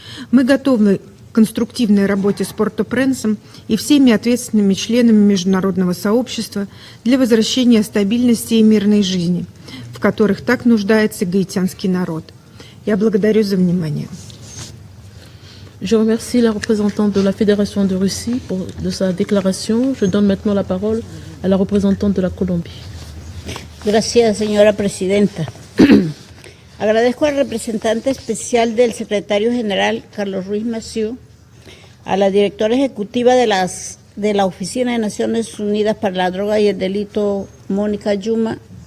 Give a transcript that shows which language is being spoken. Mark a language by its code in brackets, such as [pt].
[ru] Мы готовы к конструктивной работе с Порто-Пренсом и всеми ответственными членами международного сообщества для возвращения стабильности и мирной жизни, в которых так нуждается гаитянский народ. Я благодарю за внимание. [fr] Je remercie la représentante de la Fédération de Russie de sa déclaration. Je donne maintenant la parole à la représentante de la Colombie. [es] Gracias, señora presidenta. Agradezco al representante especial del secretario general, Carlos Ruiz Massieu, a la directora ejecutiva de la Oficina de Naciones Unidas para la Droga y el Delito, Mónica Yuma,